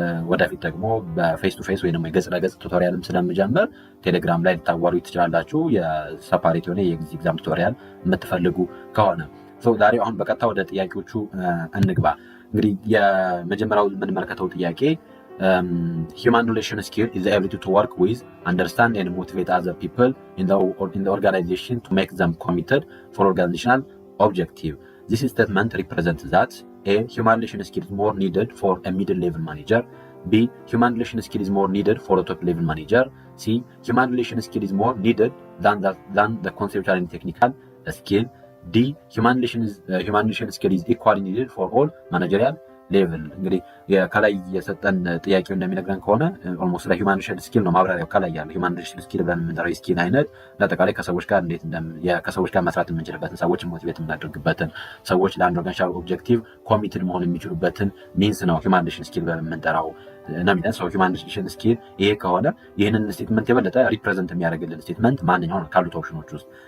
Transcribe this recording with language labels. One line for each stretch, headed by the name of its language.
Amharic: ወደፊት ደግሞ በፌስ ቱ ፌስ ወይም የገጽ ለገጽ ቱቶሪያልም ስለምጀምር ቴሌግራም ላይ ልታዋሩ ትችላላችሁ። የሰፓሬት የሆነ የኤግዚት ኤግዛም ቱቶሪያል የምትፈልጉ ከሆነ ዛሬ አሁን በቀጥታ ወደ ጥያቄዎቹ እንግባ። እንግዲህ የመጀመሪያው የምንመለከተው ጥያቄ
English: human relation skill is the ability to work with, understand and motivate other people in the organization to make them committed for organizational objective. This statement represents that A. Human relation skill is more needed for a middle level manager. B. Human relation skill is more needed for a top level manager. C. Human relation skill is more needed than the conceptual and technical skill. D. Human relation skill is equally needed for all managerial level.
Amharic: እንግዲህ ከላይ የሰጠን ጥያቄው እንደሚነግረን ከሆነ ኦልሞስት ላይ ሂውማን ሪሌሽን ስኪል ነው ማብራሪያው ከላይ ያለው። ሂውማን ሪሌሽን ስኪል ብለን የምንጠራው የስኪል አይነት ለአጠቃላይ ከሰዎች ጋር እንዴት ከሰዎች ጋር መስራት የምንችልበትን፣ ሰዎች ሞቲቬት የምናደርግበትን፣ ሰዎች ለአንድ ኦርጋናይዜሽናል ኦብጀክቲቭ ኮሚትድ መሆን የሚችሉበትን ሚንስ ነው ሂውማን ሪሌሽን ስኪል ብለን የምንጠራው ነው የሚለን። ሂውማን ሪሌሽን ስኪል ይሄ ከሆነ ይህንን ስቴትመንት የበለጠ ሪፕሬዘንት የሚያደርግልን ስቴትመንት ማንኛው ነው ካሉት ኦፕሽኖች ውስጥ።